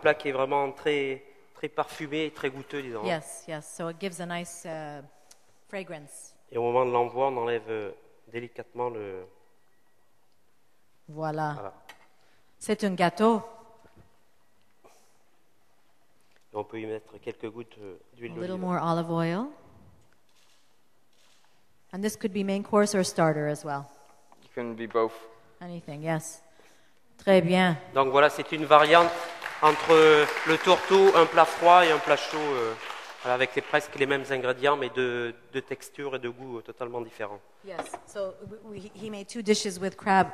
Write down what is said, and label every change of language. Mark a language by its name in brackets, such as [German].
[French] plat qui est vraiment très, très parfumé et très goûteux, disons. [English] Yes, yes. So it gives a nice fragrance. [French] Et au moment de l'envoi, on enlève délicatement le... Voilà. Voilà. C'est un gâteau. Et on peut y mettre quelques gouttes d'huile [English] A little [French] d'olive. [English] more olive oil. And this could be main course or starter as well. You can be both. Anything, yes. [French] Très bien. Donc voilà, c'est une variante entre le tourteau, un plat froid et un plat chaud, voilà, avec presque les mêmes ingrédients, mais de texture et de goût totalement différents. [English] Yes. So he made two dishes with crab.